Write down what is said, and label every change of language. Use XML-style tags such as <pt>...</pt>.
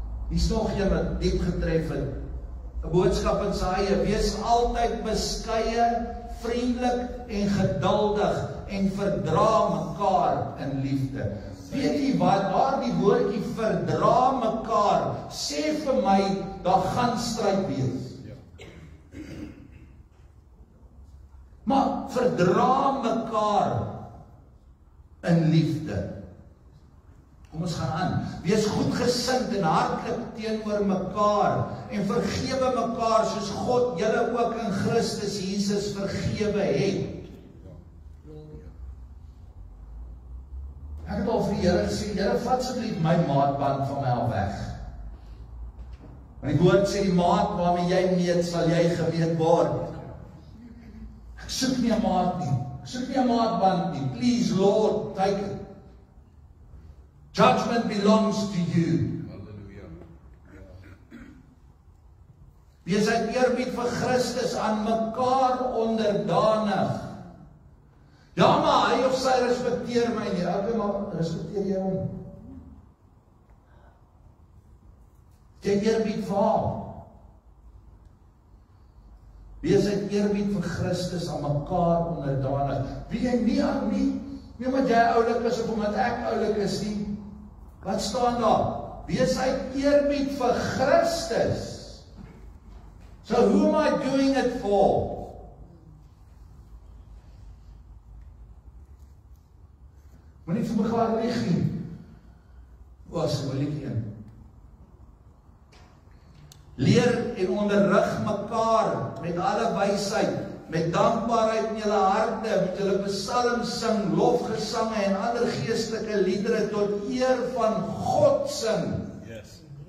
<af>Hier's nog een wat diep getref het. 'n boodskap in sy eie, wees altyd beskeie, vriendelik en geduldig en verdra mekaar in liefde. Weet jy wat, daardie woordjie verdra mekaar, sê vir my, daar gaan stryd wees. Maar verdra mekaar in liefde. Kom ons gaan aan. Wees goedgesind en hartlik teenoor mekaar en vergewe mekaar soos God julle ook in Christus Jesus vergewe het. Ek het al vir die Here gesê, Here, vat asseblief my maatband van my af weg. Want die woord sê die maat waarmee jy meet, sal jy gemeet word. Ek soek nie 'n maat nie. Ek soek nie 'n maatband nie.</af> <en>Please Lord, take it. Judgment belongs to you.</en> <af>Wees uit eerbied vir Christus aan mekaar onderdanig. Ja, maar hy of sy respekteer my nie. Okay, maar respekteer jy hom? Jy eerbied vir hom. Wees uit eerbied vir Christus aan mekaar onderdanig. Wie jy nie aan nie omdat jy oulik is of omdat ek oulik is nie. Wat staan daar? Wees uit eerbied vir Christus.</af> <en>So who am I doing it for?</en> <af>Moenie vir mekaar lieg nie. Was moeilik een. Leer en onderrig mekaar met alle wysheid, met dankbaarheid in julle harte, met julle psalms sing, lofgesange en ander geestelike liedere tot eer van God sing.</af> <en>Yes.</en>